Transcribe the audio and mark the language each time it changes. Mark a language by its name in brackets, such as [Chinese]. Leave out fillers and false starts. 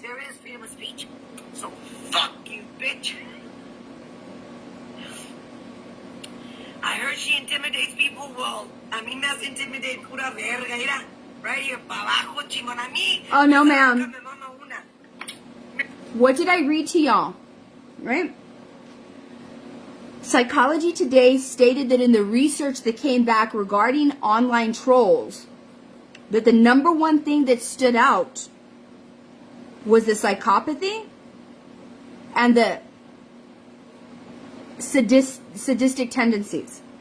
[English] There is freedom of speech. So fuck you, bitch. I heard she intimidates people. [Spanish] Well, a mí me hace [English] intimidate [Spanish] pura verga. Mira, [English] right here, [Spanish] pa' abajo, chingón. A mí. [English] Oh, no, ma'am. What did I read to y'all? Right? Psychology Today stated that in the research that came back regarding online trolls, that the number one thing that stood out was the psychopathy and the sadistic tendencies.